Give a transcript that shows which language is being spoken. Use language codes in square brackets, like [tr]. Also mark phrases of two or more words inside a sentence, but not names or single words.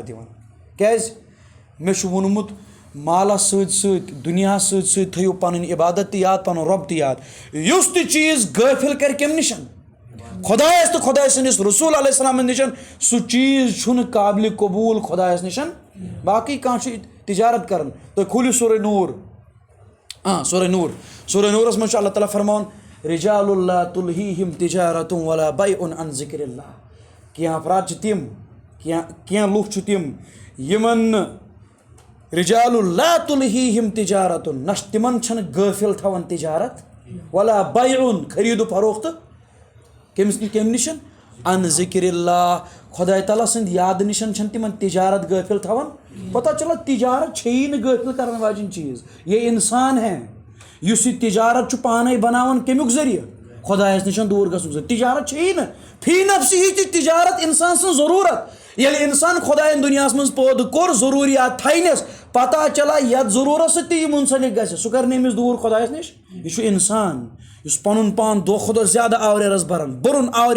[ks] دِوان کیازِ مےٚ چھُ ووٚنمُت مالس سۭتۍ سۭتۍ دُنیاہس سۭتۍ سۭتۍ تھٲیِو پنٕنۍ عبادت تہِ یاد پنُن رۄب تہِ یاد یُس تہِ چیٖز غٲفِل کرِ کمہِ نِش خۄدایس تہٕ خۄداے سٕنٛدِس رسوٗل علیہ السلامس نِش سُہ چیٖز چھُنہٕ قابلہِ قبوٗل خۄدایس نِش باقٕے کانٛہہ چھُ تجارت کران تُہۍ کھوٗلِو سورہ نوٗر سورہ نوٗرس منٛز چھُ اللہ تعالیٰ فرماوان [ar] رجال لا تلہیہم تجارۃ ولا بیع عن ذکر اللہ [ks] کینٛہہ افراد چھِ تِم کینٛہہ لُکھ چھِ تِم یِمن نہٕ [ar] رجال لا تلہیہم [ks] تجارت نہ تِمن چھنہٕ غٲفِل تھاوان تجارت [ar] ولا بیع [ks] خریٖد و فروختہٕ کمہِ نِش [ar] ان ذکر اللہ [ks] خۄداے تعالیٰ سٕنٛدِ یادٕ نِش چھنہٕ تِمن تجارت غٲفِل تھاوان [ur] پتہ چلا [ks] تجارت چھیی نہٕ غٲفِل کرن واجیٚنۍ چیٖز یہ انسان ہے یُس یہِ تجارت چھُ پانے بناوان کمیُک ذٔریعہٕ خۄدایس نِش دوٗر گژھنُک ذٔریعہٕ تجارت چھیی نہٕ [ar] فی نفسہِ [ks] تہِ تجارت انسان سٕنٛز ضروٗرت ییٚلہِ انسان خۄدایَن دُنیاہس منٛز پٲدٕ کوٚر ضروٗریات تھاینس [ur] پتہ چلا [ks] یتھ ضروٗرت سۭتۍ تہِ یہِ منسلک گژھِ سُہ کر نہٕ أمِس دوٗر خۄدایس نِش یہِ چھُ انسان یُس پنُن پان دۄہ کھۄتہٕ دۄہ زیادٕ آوریرس بران برُن